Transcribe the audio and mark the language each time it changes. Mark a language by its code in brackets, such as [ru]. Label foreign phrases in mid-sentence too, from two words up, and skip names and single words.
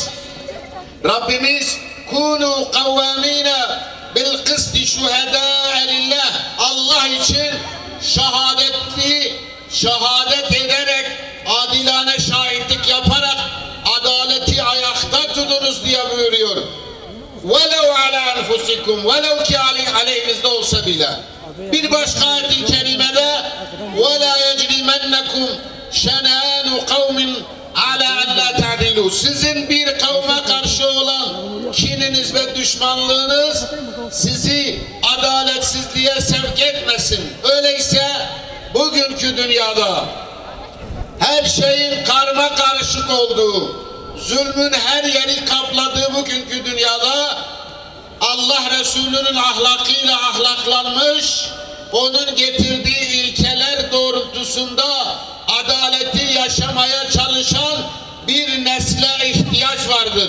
[tr] Rabbimiz [ar] كونوا قوامين بالقسط شهداء لله, [tr] Allah için şehadet ederek, adilane şahitlik yaparak adaleti ayakta tudunuz diye buyuruyor. [ar] وَلَوْ عَلَى أَنْفُسِكُمْ [tr] Velev ki aleyhinizde olsa bile. Bir başka ayet-i kerimede [ar] وَلَا يَجْرِمَنَّكُمْ شَنَآنُ قَوْمٍ عَلَى أَنْلَا تَعْدِلُوا [tr] Sizin bir kavme karşı olan kininiz ve düşmanlığınız sizi adaletsizliğe sevk etmesin. Öyleyse bugünkü dünyada her şeyin karma karışık olduğu, zulmün her yeri kapladığı bugünkü dünyada Allah Resulü'nün ahlakıyla ahlaklanmış, onun getirdiği ilkeler doğrultusunda adaleti yaşamaya çalışan bir nesle ihtiyaç vardır.